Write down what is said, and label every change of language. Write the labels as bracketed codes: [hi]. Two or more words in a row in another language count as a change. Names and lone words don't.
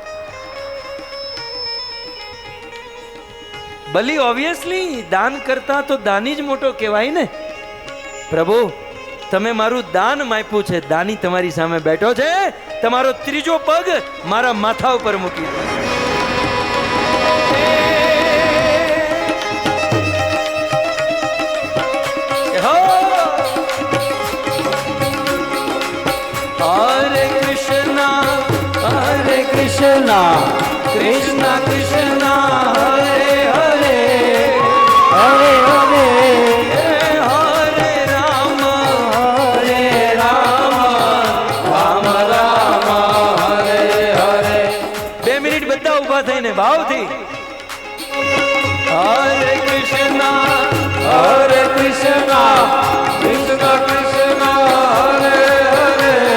[gu] બલી ઓબ્વિયસલી દાન કરતા તો દાની જ મોટો કહેવાય ને. પ્રભુ તમે મારું દાન માપ્યું છે, દાની તમારી સામે બેઠો છે, તમારો ત્રીજો પગ મારા માથા ઉપર મૂકી દો. [sa] कृष्ण, कृष्ण कृष्ण, हरे हरे, हरे हरे, हरे राम, हरे राम, राम राम, हरे हरे. [gu] 2 મિનિટ બધા ઊભા થઈને ભાવથી. [sa] हरे कृष्ण, हरे कृष्ण, कृष्ण कृष्ण, हरे हरे.